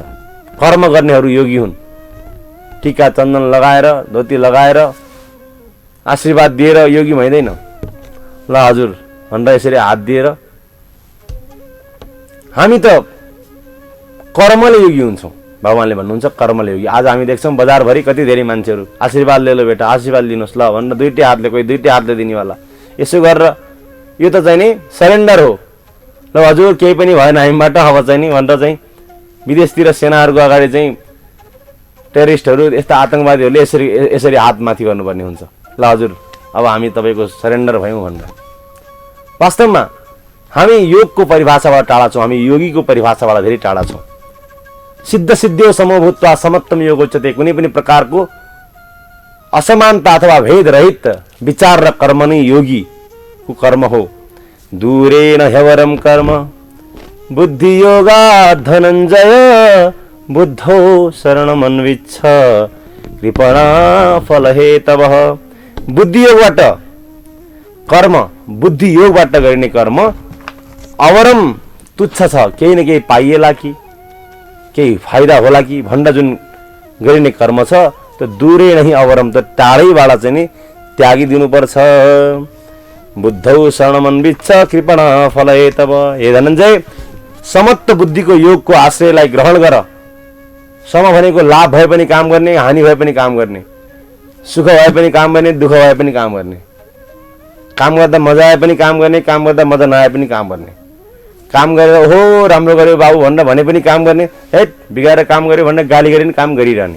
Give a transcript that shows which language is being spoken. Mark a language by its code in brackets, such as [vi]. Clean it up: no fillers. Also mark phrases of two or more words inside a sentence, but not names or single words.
[ne] कर्म गर्नेहरू योगी हुन्। टीका चन्दन लगाएर, धोती लगाएर आशीर्वाद दिएर योगी भइँदैन। ल हजुर भनेर यसरी हात दिएर हामी त कर्मले योगी हुन्छौँ। भगवानले भन्नुहुन्छ कर्मले योगी। आज हामी देख्छौँ बजारभरि कति धेरै मान्छेहरू आशीर्वाद [hi] ले लो बेटा, [ne] आशीर्वाद लिनुहोस् ल भनेर दुईटै हातले, कोही दुईटै हातले दिनेवाला। यसो गरेर यो त चाहिँ नि सरेन्डर हो। ल हजुर केही पनि भएन हामीबाट, अब चाहिँ नि भनेर चाहिँ विदेशतिर सेनाहरूको अगाडि चाहिँ टेरिस्टहरू, यस्ता आतङ्कवादीहरूले यसरी हात माथि गर्नुपर्ने हुन्छ। ल हजुर अब हामी तपाईँको सरेन्डर भयौँ भनेर। वास्तवमा हामी योगको परिभाषाबाट टाढा छौँ, हामी योगीको परिभाषाबाट धेरै टाढा छौँ। [sa] सिद्ध सिद्ध्यो समभूत्वा समत्वम योग उच्यते। [ne] कुनै पनि प्रकारको असमानता अथवा भेद रहित विचार र कर्म नै योगीको कर्म हो। [sa] दूरेण ह्यवरम कर्म बुद्धि योगात् धनञ्जय बुद्धो शरणमन्विच्छ कृपणा फलहेतवः। [ne] बुद्धि योगबाट कर्म, बुद्धि योगबाट गरिने कर्म अवरम तुच्छ छ। केही न केही पाइएला कि केही फाइदा होला कि भनेर जुन गरिने कर्म छ त्यो दूरै नहीं अवरम, त टाढैबाट चाहिँ नि त्यागिदिनुपर्छ। [sa] बुद्धौ शरणमन्विच्छ कृपणा फलहेतव। [ne] हे धनञ्जय, समत्व बुद्धिको योगको आश्रयलाई ग्रहण गर। सम भनेको लाभ भए पनि काम गर्ने, हानि भए पनि काम गर्ने, सुख भए पनि काम गर्ने, दुःख भए पनि काम गर्ने, काम गर्दा मजा आए पनि काम गर्ने, काम गर्दा मजा नआए पनि काम गर्ने, काम गरेर ओहो राम्रो गर्यो बाबु भनेर भने पनि काम गर्ने, हेट बिगाएर काम गर्यो भनेर गाली गरेर काम गरिरहने।